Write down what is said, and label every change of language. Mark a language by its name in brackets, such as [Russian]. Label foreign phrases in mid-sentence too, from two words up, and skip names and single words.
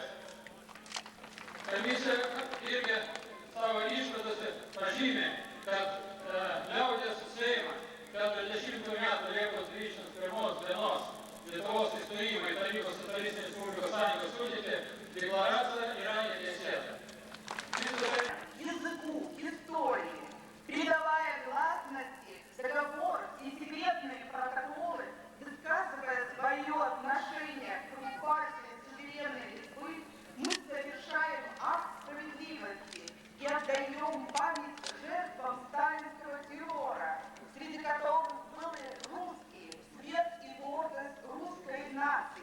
[Lithuanian] Komisija irgi savo išvadose pažymė, kad liaudies Seimas 40 metų Liepos 21 dienos Lietuvos įstojimą į Tarybų Socialistinės Respublikos Sąjungos sudėtį декларация yra neteisėta. [Russian] Языку, истории, придавая гласности, договор и секретные протоколы, высказывая свое отношение к оккупации суверенной Литвы, мы совершаем акт справедливости и отдаем память жертвам сталинского террора, среди которых были русские, свет и гордость русской нации.